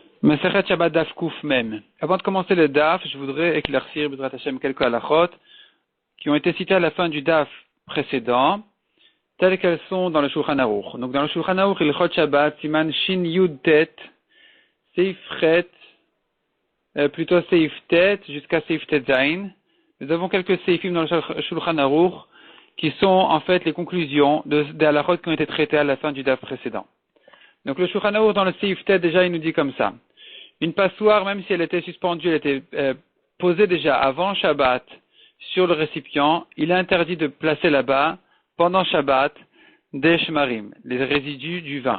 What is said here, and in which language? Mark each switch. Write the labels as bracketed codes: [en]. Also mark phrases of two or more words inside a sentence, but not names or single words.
[he] מסכת שבת דף קוף מם. [fr] Avant de commencer le Daf, je voudrais éclaircir [he] בעזרת השם [fr] quelques halachot qui ont été citées à la fin du Daf précédent, telles qu'elles sont dans le Shulchan Aruch. Donc dans le [he] Shulchan Aruch, הלכות שבת, סימן שין יוד טית, סעיף חית, plutôt סעיף טית jusqu'à סעיף טית זין. [fr] Nous avons quelques Seifim dans le Shulchan Aruch qui sont en fait les conclusions des halachot qui ont été traitées à la fin du Daf précédent. Donc le Shulchan Aruch dans le Seif Tet déjà il nous dit comme ça. Une passoire, même si elle était suspendue, elle était posée déjà avant Shabbat sur le récipient, il est interdit de placer là-bas, pendant Shabbat, des shmarim, les résidus du vin.